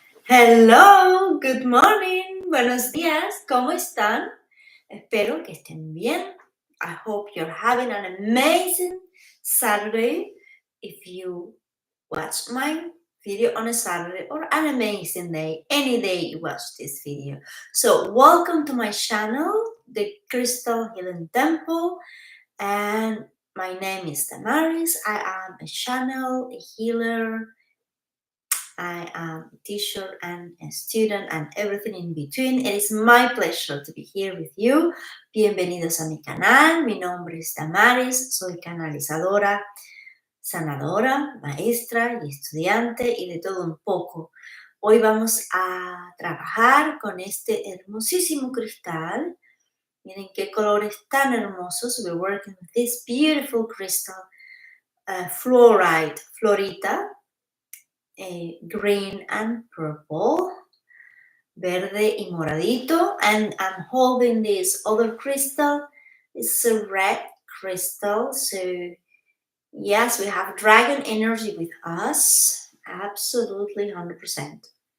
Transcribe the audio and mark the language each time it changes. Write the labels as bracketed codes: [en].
[en] Hello, good morning, [es] buenos días, ¿cómo están? Espero que estén bien. [en] I hope you're having an amazing Saturday. If you watch my video on a Saturday or an amazing day, any day you watch this video. So welcome to my channel, the Crystal Healing Temple, and my name is Damaris. I am a channel, a healer. I am a teacher and a student and everything in between. It is my pleasure to be here with you. [es] Bienvenidos a mi canal. Mi nombre es Damaris. Soy canalizadora, sanadora, maestra y estudiante y de todo un poco. Hoy vamos a trabajar con este hermosísimo cristal. Miren qué colores tan hermosos. [en] We're working with this beautiful crystal, fluorite, florita. Green and purple, [es] verde y moradito, [en] and I'm holding this other crystal. It's a red crystal, so yes, we have dragon energy with us, absolutely 100%.